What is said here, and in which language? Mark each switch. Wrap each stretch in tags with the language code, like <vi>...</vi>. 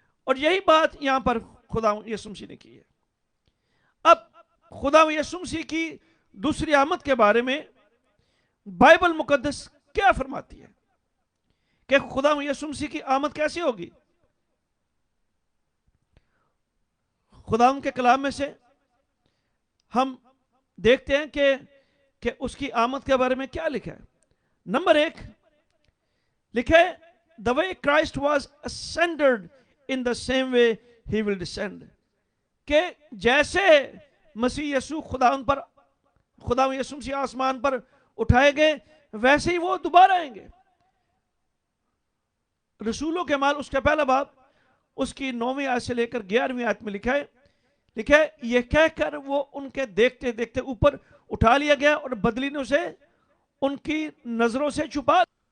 <ur>اور یہی بات یہاں پر خدا یسوع مسیح نے کی ہے. اب خدا یسوع مسیح کی دوسری آمد کے بارے میں بائبل مقدس کیا فرماتی ہے کہ خدا یسوع مسیح کی آمد کیسی ہوگی؟ خدا کے کلام میں سے ہم دیکھتے ہیں کہ اس کی آمد کے بارے میں کیا لکھا ہے. نمبر 1 لکھا ہے</ur> <en>the way Christ was ascended in the same way he will descend.</en> <ur>کہ جیسے مسیح یسوع خدا یسوع مسیح آسمان پر اٹھائے گئے ویسے ہی وہ دوبارہ آئیں گے. رسولوں کے اعمال اس کا پہلا باب اس کی 9ویں آیت سے لے کر 11ویں آیت میں لکھا ہے یہ کہہ کر وہ ان کے دیکھتے دیکھتے اوپر اٹھا لیا گیا اور بدلی نے اسے ان کی نظروں سے چھپا.</ur>